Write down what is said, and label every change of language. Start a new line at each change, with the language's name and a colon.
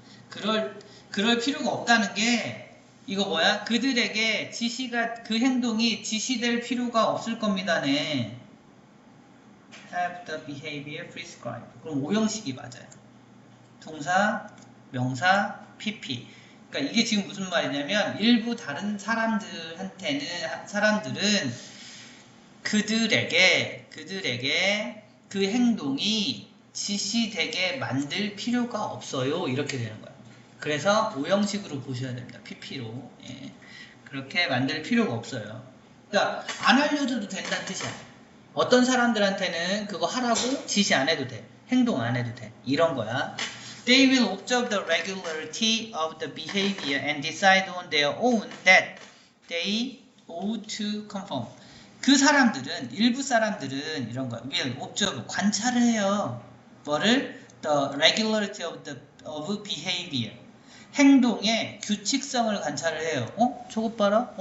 Korean: 그럴 필요가 없다는 게 이거 뭐야? 그들에게 그 행동이 지시될 필요가 없을 겁니다네.
English: Have the behavior prescribed.
Korean: 그럼 오형식이 맞아요. 동사, 명사, pp. 그러니까 이게 지금 무슨 말이냐면 일부 다른 사람들은 그들에게 그 행동이 지시되게 만들 필요가 없어요. 이렇게 되는 거예요. 그래서 오형식으로 보셔야 됩니다. pp로. 예. 그렇게 만들 필요가 없어요. 그러니까 안 알려줘도 된다는 뜻이야. 어떤 사람들한테는 그거 하라고 지시 안 해도 돼. 행동 안 해도 돼. 이런 거야.
English: They will observe the regularity of the behavior and decide on their own that they ought to conform.
Korean: 일부 사람들은 이런 거야.
English: will observe,
Korean: 관찰을 해요. 뭐를?
English: The regularity of behavior.
Korean: 행동의 규칙성을 관찰을 해요. 저것 봐라.